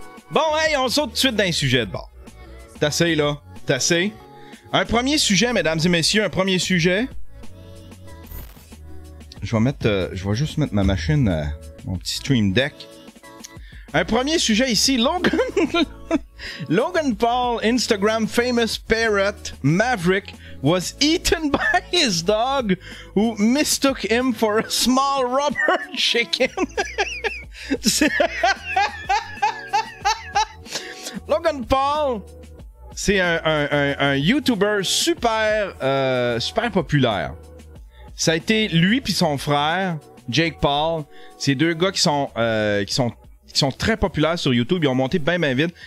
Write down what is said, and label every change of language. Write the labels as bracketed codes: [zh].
[fr] Bon, hey, on saute tout de suite dans un sujet de bord. T'as assez, là. T'as assez. Un premier sujet, mesdames et messieurs, Je vais juste mettre ma machine, mon petit Stream Deck. Un premier sujet ici, [en] Logan Paul, Instagram famous parrot, Maverick, was eaten by his dog who mistook him for a small rubber chicken. [fr] Logan Paul, c'est un YouTuber super populaire. Ça a été lui puis son frère, Jake Paul. C'est deux gars qui sont très populaires sur YouTube. Ils ont monté bien vite.